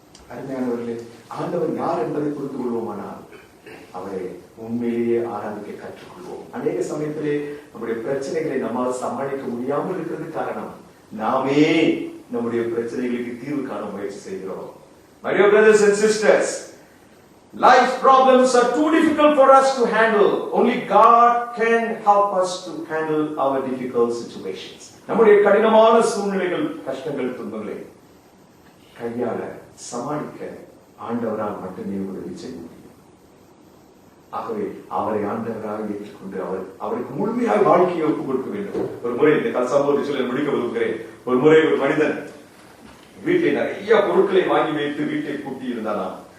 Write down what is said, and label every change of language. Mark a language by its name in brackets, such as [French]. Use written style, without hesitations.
[Tamil] அருமையானவர்களே, ஆண்டவர் யார் என்பதை புரிந்து கொள்வோமானால் அவரை உண்மையிலேயே ஆராதிக்க கற்றுக்கொள்வோம். அநேக சமயத்திலே நம்முடைய பிரச்சனைகளை நம்மால் சமாளிக்க முடியாமல் இருக்கிறது காரணம் நாமே நம்முடைய பிரச்சனைகளுக்கு தீர்வு காண முயற்சி செய்கிறோம். [English] My dear brothers and sisters, Life's problems are too difficult for us to handle. Only God can help us to handle our difficult situations. [Tamil] நம்முடைய கடினமான சூழ்நிலைகள், கஷ்டங்கள், துன்பங்களை கையாள சமாளிக்க ஆண்டவரால் மட்டுமே உதவி செய்ய முடியும். ஆகவே அவரை ஆண்டவராக ஏற்றுக்கொண்டு அவருக்கு முழுமையாக வாழ்க்கையை ஒப்புக் கொடுக்க வேண்டும். ஒரு முறை இந்த சம்பவத்தை சொல்ல முடிக்க விரும்புகிறேன். ஒரு முறை ஒரு மனிதன் வீட்டில் நிறைய பொருட்களை வாங்கி வைத்து வீட்டை கூட்டி இருந்தாராம்.